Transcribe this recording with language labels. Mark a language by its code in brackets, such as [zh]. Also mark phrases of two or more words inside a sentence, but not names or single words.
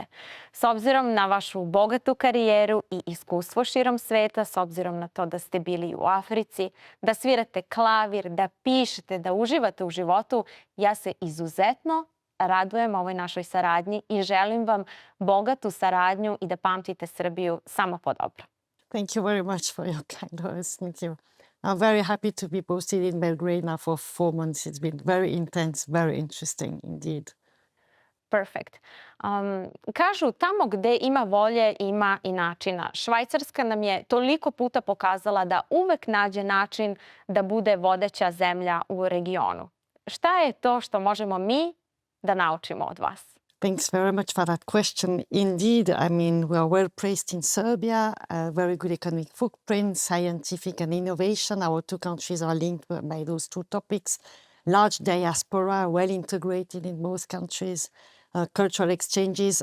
[sr] S obzirom na vašu bogatu karijeru i iskustvo širom sveta, s obzirom na to da ste bili u Africi, da svirate klavir, da pišete, da uživate u životu, ja se izuzetno radujem ovoj našoj saradnji i želim vam bogatu saradnju i da pamtite Srbiju samo po dobro. [en] Thank you very much for your kind words. Thank you. I'm very happy to be posted in Belgrade now for 4 months. It's been very intense, very interesting indeed. Perfect. [sr] Kažu, tamo gde ima volje, ima i načina. Švajcarska nam je toliko puta pokazala da uvek nađe način da bude vodeća zemlja u regionu. Šta je to što možemo mi da naučimo od vas? [en] Thanks very much for that question. Indeed, I mean, we are well placed in Serbia, a very good economic footprint, scientific and innovation. Our two countries are linked by those two topics. Large diaspora, well integrated in both countries, cultural exchanges.